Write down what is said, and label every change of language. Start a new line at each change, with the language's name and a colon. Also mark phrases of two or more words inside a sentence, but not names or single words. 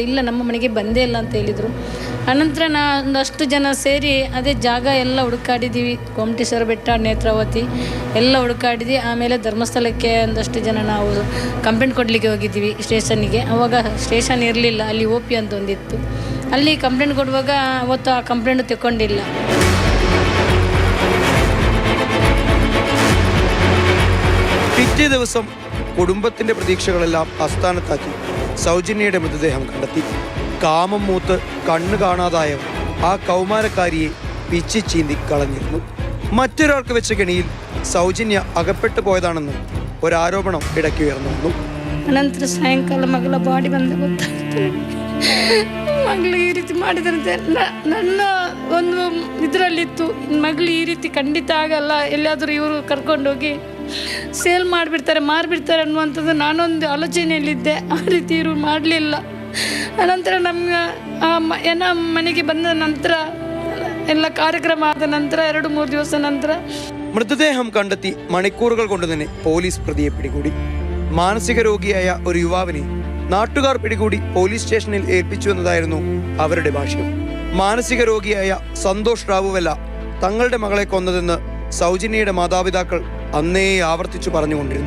Kannada: ಇಲ್ಲ, ನಮ್ಮ ಮನೆಗೆ ಬಂದೇ ಇಲ್ಲ ಅಂತ ಹೇಳಿದರು. ಅನಂತರ ಒಂದಷ್ಟು ಜನ ಸೇರಿ ಅದೇ ಜಾಗ ಎಲ್ಲ ಹುಡುಕಾಡಿದ್ದೀವಿ. ಗೊಮ್ಮಟೇಶ್ವರ ಬೆಟ್ಟ, ನೇತ್ರಾವತಿ ಎಲ್ಲ ಹುಡುಕಾಡಿದ್ವಿ. ಆಮೇಲೆ ಧರ್ಮಸ್ಥಳಕ್ಕೆ ಒಂದಷ್ಟು ಜನ ನಾವು ಕಂಪ್ಲೇಂಟ್ ಕೊಡಲಿಕ್ಕೆ ಹೋಗಿದ್ದೀವಿ ಸ್ಟೇಷನ್ನಿಗೆ. ಆವಾಗ ಸ್ಟೇಷನ್ ಇರಲಿಲ್ಲ, ಅಲ್ಲಿ OP ಅಂತ ಒಂದಿತ್ತು. ಅಲ್ಲಿ ಕಂಪ್ಲೇಂಟ್ ಕೊಡುವಾಗ ಅವತ್ತು ಆ ಕಂಪ್ಲೇಂಟ್ ತಗೊಂಡಿಲ್ಲ.
Malayalam: പിറ്റേ ദിവസം കുടുംബത്തിന്റെ പ്രതീക്ഷകളെല്ലാം അസ്ഥാനത്താക്കി സൗജന്യയുടെ മൃതദേഹം കണ്ടെത്തി. കാമം മൂത്ത് കണ്ണു കാണാതായവർ ആ കൗമാരക്കാരിയെ പിച്ചി ചീന്തി കളഞ്ഞിരുന്നു. മറ്റൊരാൾക്ക് വെച്ച കെണിയിൽ സൗജന്യ അകപ്പെട്ടു പോയതാണെന്നും ഒരാരോപണം ഇടയ്ക്ക് ഉയർന്നു വന്നു.
Kannada: ಅನಂತರ ಸಾಯಂಕಾಲ ಮಗಳ ಬಾಡಿ ಬಂದ ಗೊತ್ತಾಗ್ತದೆ. ಮಗಳು ಈ ರೀತಿ ಮಾಡಿದಂತೆ ನನ್ನ ಒಂದು ಇದರಲ್ಲಿತ್ತು, ಮಗಳು ಈ ರೀತಿ ಖಂಡಿತ ಆಗಲ್ಲ, ಎಲ್ಲಾದರೂ ಇವರು ಕರ್ಕೊಂಡೋಗಿ ಸೇಲ್ ಮಾಡಿಬಿಡ್ತಾರೆ, ಮಾರಿಬಿಡ್ತಾರೆ ಅನ್ನುವಂಥದ್ದು ನಾನೊಂದು ಆಲೋಚನೆಯಲ್ಲಿದ್ದೆ. ಆ ರೀತಿ ಇವರು ಮಾಡಲಿಲ್ಲ. ಅನಂತರ ನಮ್ಮ ಮನೆಗೆ ಬಂದ ನಂತರ ಎಲ್ಲ ಕಾರ್ಯಕ್ರಮ ಆದ ನಂತರ 2-3 ദിവಸ ನಂತರ
Malayalam: മൃതദേഹം കണ്ടെത്തി മണിക്കൂറുകൾ കൊണ്ട് തന്നെ പോലീസ് പ്രതിയെ പിടികൂടി. മാനസിക രോഗിയായ ഒരു യുവാവിനെ നാട്ടുകാർ പിടികൂടി പോലീസ് സ്റ്റേഷനിൽ ഏൽപ്പിച്ചു എന്നതായിരുന്നു അവരുടെ ഭാഷ്യം. മാനസിക രോഗിയായ സന്തോഷ് റാവുവല്ല തങ്ങളുടെ മകളെ കൊന്നതെന്ന് സൗജന്യയുടെ മാതാപിതാക്കൾ അന്നേ ആവർത്തിച്ചു പറഞ്ഞുകൊണ്ടിരുന്നു.